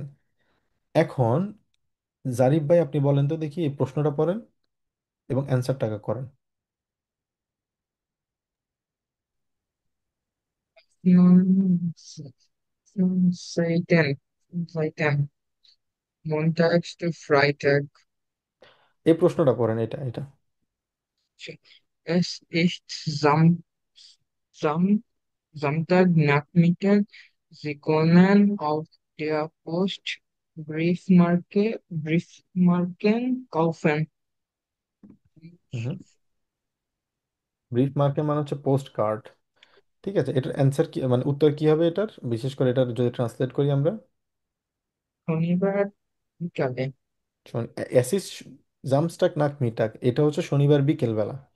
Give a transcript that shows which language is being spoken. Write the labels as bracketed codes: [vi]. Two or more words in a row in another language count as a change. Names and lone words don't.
[bn] এখন জারিফ ভাই আপনি বলেন তো দেখি, এই প্রশ্নটা পড়েন এবং অ্যান্সারটাকে করেন। [de] Seiten, Seiten, Montags to Freitag. এই প্রশ্নটা পড়েন, এটা। Es ist Sam, Samstagnachmittag. Sie können auf der Post Briefmarken kaufen. [bn] ব্রিফ মার্কের মানে হচ্ছে [en] post card. [bn] ঠিক আছে, এটার অ্যান্সার কি, মানে উত্তর কি হবে এটার, বিশেষ করে এটার যদি ট্রান্সলেট করি আমরা? শনিবার বিকালে। [de] Es ist Samstag Nachmittag, [bn] এটা হচ্ছে শনিবার বিকেল বেলা।